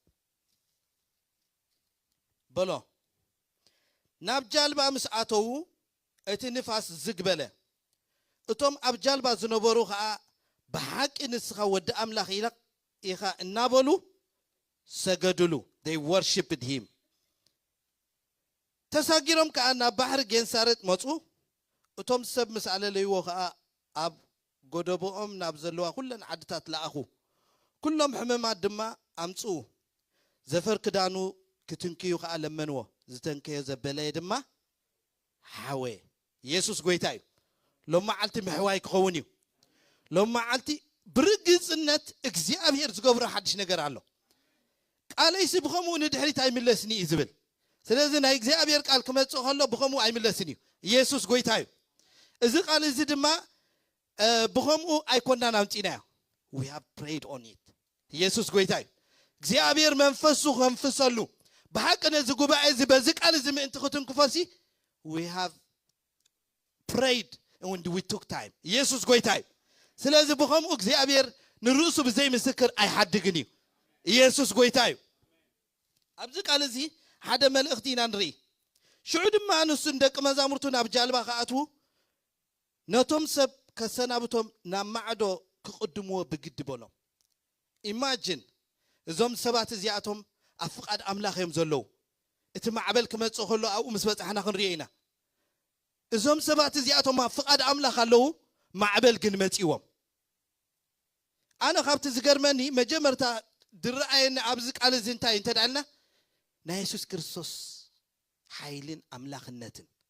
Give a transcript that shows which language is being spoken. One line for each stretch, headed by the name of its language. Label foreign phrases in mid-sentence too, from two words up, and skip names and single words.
Tigrinya: በሎ ናብ ጃልባ ምስ ኣተው እቲ ንፋስ ዝግበለ እቶም ኣብ ጃልባ ዝነበሩ ከዓ ብሓቂ ንስኻ ወዲ ኣምላኽ ኢኻ እናበሉ ሰገድሉ
English: they worshiped him
Tigrinya: ተሳጊሮም ከዓ ናብ ባሕሪ ጌንሳሬጥ መጹ እቶም ሰብ ምስ ኣለለይዎ ከዓ ኣብ ጎደቦኦም ናብ ዘለዋ ኩለን ዓድታት ለኣኹ ኩሎም ሕመማት ድማ ኣምፁ ዘፈር ክዳኑ ክትንክዩ ከዓ ለመንዎ ዝተንከዮ ዘበለየ ድማ ሓወ ኢየሱስ ጎይታ እዩ ሎማዓልቲ ምሕዋይ ክኸውን እዩ ሎማዓልቲ ብርግጽነት እግዚአብሔር ዝገብሮ ሓድሽ ነገር ኣሎ ቃለይሲ ብኸምኡ ንድሕሪት ኣይምለስኒ እዩ ዝብል ስለዚህ ናይ እግዚአብሔር ቃል ክመጽእ ከሎ ብኸምኡ ኣይምለስኒ እዩ ኢየሱስ ጎይታ እዩ እዚ ቃል እዚ ድማ ብኸምኡ ኣይኮናን ኣምጪናዮ
English: we have prayed on it
Tigrinya: ኢየሱስ ጎይታ እዩ እግዚአብሔር መንፈሱ ከንፍሰሉ በሐቅ ነዚ ጉባኤ እዚ በዚ ቃል እዚ ምእንቲ ክትንክፈሲ
English: we have prayed and we took time
Tigrinya: ኢየሱስ ጎይታ እዩ ስለዚህ ብኸምኡ እግዚአብሔር ንርእሱ ብዘይ ምስክር ኣይሓድግን እዩ ኢየሱስ ጎይታ እዩ ኣብዚ ቃል እዚ ሓደ መልእኽቲ ኢና ንርኢ ሽዑ ድማ ንሱ ደቂ መዛሙርቱ ናብ ጃልባ ከኣትዉ ነቶም ሰብ ከሰናብቶም ናብ ማዕዶ ክቅድምዎ ብግዲ በሎም ኢማጂን እዞም ሰባት እዚኣቶም ኣብ ፍቃድ ኣምላኽ እዮም ዘለዉ እቲ ማዕበል ክመጽእ ከሎ ኣብኡ ምስ በጽሕና ክንሪኦ ኢና እዞም ሰባት እዚኣቶም ኣብ ፍቃድ ኣምላኽ ኣለዉ ማዕበል ግን መጺዎም ኣነ ካብቲ ዝገርመኒ መጀመርታ ድረአየኒ ኣብዚ ቃል እዚ እንታይ እንተዳልና ናይ ኢየሱስ ክርስቶስ ሓይልን ኣምላኽነትን